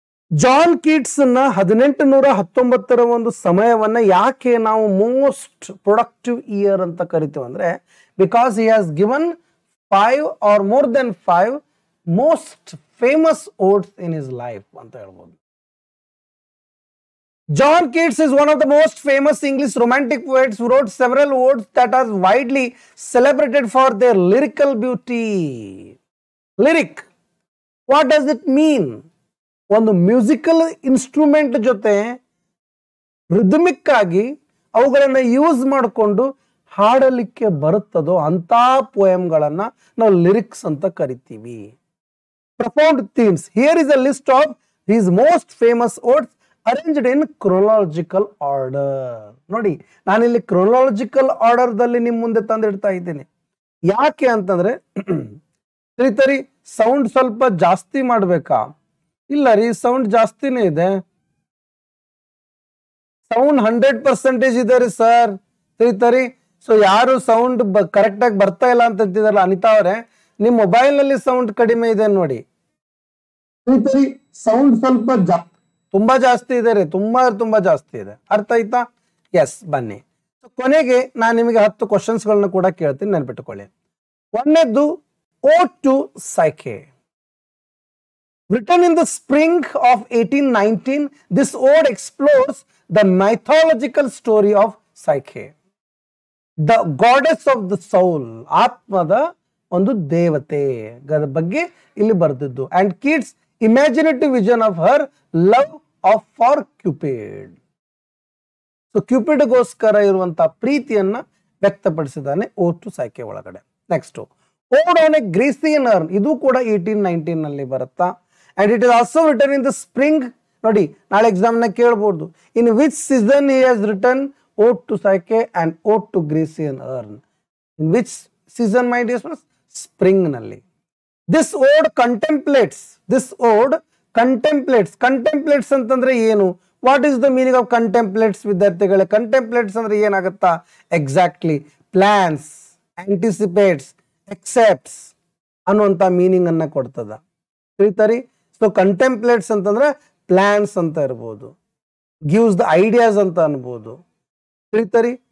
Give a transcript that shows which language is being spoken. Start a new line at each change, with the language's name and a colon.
Kannada: John Keats ನ 1819 ಒಂದು ಸಮಯವನ್ನ ಯಾಕೆ ನಾವು ಮೋಸ್ಟ್ ಪ್ರೊಡಕ್ಟಿವ್ ಇಯರ್ ಅಂತ ಕರಿತೀವಿ ಅಂದ್ರೆ,
English: because he has given 5 or more than 5 most famous odes in his life
Kannada: ಅಂತ ಹೇಳ್ಬೋದು.
English: John Keats is one of the most famous English romantic poets who wrote several odes that are widely celebrated for their lyrical beauty. Lyric, what does it mean?
Kannada: ಒಂದು musical instrument ಜೊತೆ rhythmic ಆಗಿ ಅವುಗಳನ್ನ use ಮಾಡಿಕೊಂಡು ಹಾಡಲಿಕ್ಕೆ ಬರುತ್ತದೋ ಅಂತ ಪೋಯಮ್ಗಳನ್ನ ನಾವು lyrics ಅಂತ ಕರಿತೀವಿ. Profound themes.
English: Here is a list of his most famous odes arranged in chronological order.
Kannada: ನೋಡಿ, ನಾನಿಲ್ಲಿ ಕ್ರೊನಾಲಜಿಕಲ್ ಆರ್ಡರ್ ದಲ್ಲಿ ನಿಮ್ ಮುಂದೆ ತಂದಿಡ್ತಾ ಇದ್ದೀನಿ. ಯಾಕೆ ಅಂತಂದ್ರೆ ತಿಳಿತರಿ ಸೌಂಡ್ ಸ್ವಲ್ಪ ಜಾಸ್ತಿ ಮಾಡ್ಬೇಕಾ? ಇಲ್ಲ ರೀ, ಸೌಂಡ್ ಜಾಸ್ತಿನೇ ಇದೆ. ಸೌಂಡ್ 100% ಇದೆ ರೀ ಸರ್. ತಿಳಿತರಿ, ಸೊ ಯಾರು ಸೌಂಡ್ ಕರೆಕ್ಟ್ ಆಗಿ ಬರ್ತಾ ಇಲ್ಲ ಅಂತ ಅಂತಿದಾರಲ್ಲ ಅನಿತಾ ಅವರೇ, ನಿಮ್ ಮೊಬೈಲ್ ನಲ್ಲಿ ಸೌಂಡ್ ಕಡಿಮೆ ಇದೆ ನೋಡಿ. ತಿಳಿತರಿ, ಸೌಂಡ್ ಸ್ವಲ್ಪ ತುಂಬಾ ಜಾಸ್ತಿ ಇದೆ ರೀ, ತುಂಬಾ ಜಾಸ್ತಿ ಇದೆ. ಅರ್ಥ ಆಯ್ತಾ? ಎಸ್, ಬನ್ನಿ. ಕೊನೆಗೆ ನಾನು ನಿಮಗೆ 10 ಕ್ವಶನ್ಸ್ ಗಳನ್ನ ಕೂಡ ಕೇಳ್ತೀನಿ, ನೆನ್ಪಿಟ್ಟುಕೊಳ್ಳಿ. ಒಂದನೇದ್ದು, ಓಡ್ to psyche.
English: Written in the spring of 1819, this ode explores the mythological story of Psyche, the goddess of the soul,
Kannada: ಆತ್ಮದ ಒಂದು ದೇವತೆ ಬಗ್ಗೆ ಇಲ್ಲಿ ಬರೆದಿದ್ದು.
English: And Keats' imaginative vision of her love for Cupid.
Kannada: So ಕ್ಯೂಪಿಡ್ಗೋಸ್ಕರ ಇರುವಂತ ಪ್ರೀತಿಯನ್ನ ವ್ಯಕ್ತಪಡಿಸಿದ್ದಾನೆ ಓಡ್ ಟು ಸೈಕೆ ಒಳಗಡೆ. ನೆಕ್ಸ್ಟ್, ಓಡ್ ಆನ್ ಎ ಗ್ರೀಸಿಯನ್ ಅರ್ನ್. ಇದು ಕೂಡ 1819 ನಲ್ಲಿ ಬರುತ್ತಾ.
English: And it is also written in the spring.
Kannada: ನೋಡಿ, ನಾಳೆ ಎಕ್ಸಾಮ್ ನ ಕೇಳಬಹುದು.
English: In which season he has written ode to Psyche and ode to Grecian urn? In which season, my dear friends? Spring ನಲ್ಲಿ. This ode contemplates. This ode contemplates.
Kannada: Contemplates ಅಂತಂದ್ರೆ ಏನು?
English: What is the meaning of contemplates
Kannada: ವಿದ್ಯಾರ್ಥಿಗಳೇ? Contemplates ಅಂದ್ರೆ ಏನಾಗುತ್ತಾ? Exactly, plans, anticipates, accepts ಅನ್ನುವಂತ meaning ಅನ್ನ ಕೊಡ್ತದ. ತಿಳಿತಾರಿ? So ಕಂಟೆಂಪ್ಲೇಟ್ಸ್ ಅಂತಂದ್ರೆ plants ಅಂತ ಇರ್ಬೋದು,
English: gives the ideas
Kannada: ಅಂತ ಅನ್ಬೋದು. ತಿಳಿತಾರಿ?